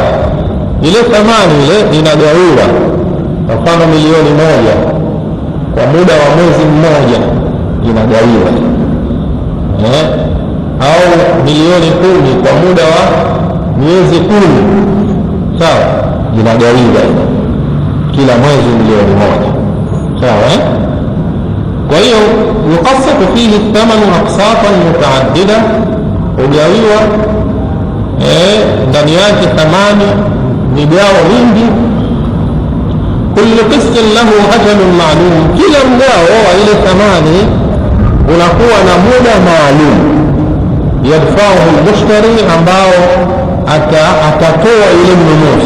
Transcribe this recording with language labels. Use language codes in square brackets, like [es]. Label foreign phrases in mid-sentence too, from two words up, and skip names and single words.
[sw] Ile thamani ile inagawiwa, kwa mfano milioni 1 kwa muda wa mwezi mmoja inagawiwa, au milioni 10 kwa muda wa miezi 10, sawa, inagawiwa kila mwezi milioni 1, sawa. [ar] يقسط فيه الثمن أقساطا متعددة [sw] ugawiwa ndani yake thamani migao mingi. [ar] كل قسط له أجل معلوم, [sw] kila mgao wa ile thamani unakuwa na muda maalum. [ar] يدفعه المشتري, [sw] ambao atatoa ile mnunuzi.